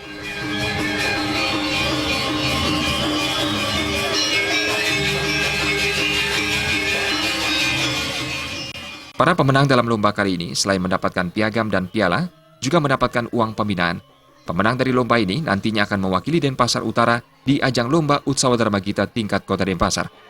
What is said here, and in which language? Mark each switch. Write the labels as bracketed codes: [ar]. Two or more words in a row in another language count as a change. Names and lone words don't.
[id] Para pemenang dalam lomba kali ini selain mendapatkan piagam dan piala, juga mendapatkan uang pembinaan. Pemenang dari lomba ini nantinya akan mewakili Denpasar Utara di ajang lomba Utsawa Dharma Gita tingkat Kota Denpasar.